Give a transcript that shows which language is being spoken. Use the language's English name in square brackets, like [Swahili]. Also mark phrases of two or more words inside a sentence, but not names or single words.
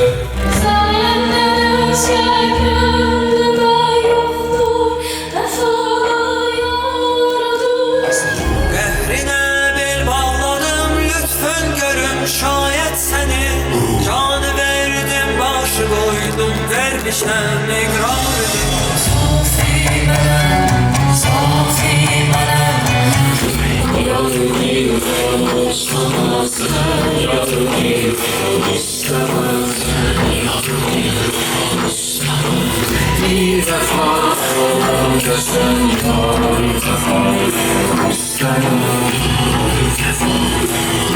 [Azerbaijani] Sayəndən özgə könlümə yoxdur, vəfa yaradır. Qəhrinə bel bağladım, lütfün görüm şayət səni. Canı verdim, başı qoydum, vermişəm iqrarını. Sofi mənəm, sofi mənəm. [Turkish] Yarını istemezsen, yarını istemezsen, yarını istemezsen. Bir defa desen yar, bir defa istemem, bir defa